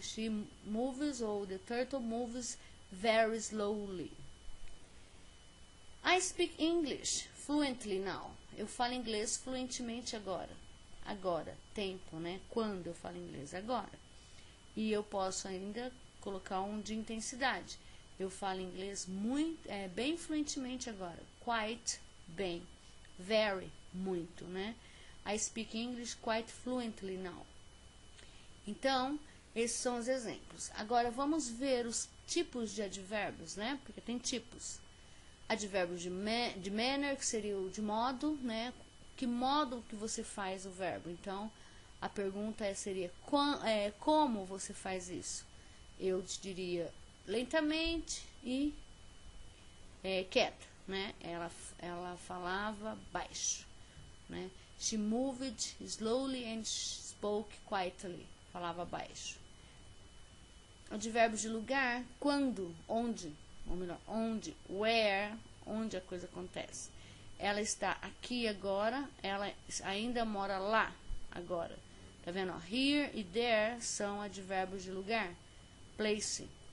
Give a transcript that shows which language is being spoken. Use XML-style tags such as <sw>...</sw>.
<en>She moves, ou the turtle moves very slowly. I speak English fluently now.</en> <pt>Eu falo inglês fluentemente agora. Agora, tempo, né? Quando eu falo inglês? Agora. E eu posso ainda colocar um de intensidade. Eu falo inglês bem fluentemente agora. Quite, bem. Very, muito, né?</pt> <en>I speak English quite fluently now.</en> <pt>Então, esses são os exemplos. Agora, vamos ver os tipos de advérbios, né? Porque tem tipos. Advérbio de manner, que seria o de modo, né? Que modo que você faz o verbo? Então, a pergunta seria, como você faz isso? Eu te diria lentamente e quieta, né? Ela falava baixo, né?</pt> <en>She moved slowly and spoke quietly.</en> <pt>Falava baixo. Advérbio de lugar, quando, onde, ou melhor, onde, where, onde a coisa acontece. Ela está aqui agora, ela ainda mora lá agora. Tá vendo? Here e there são advérbios de lugar. Place.</pt>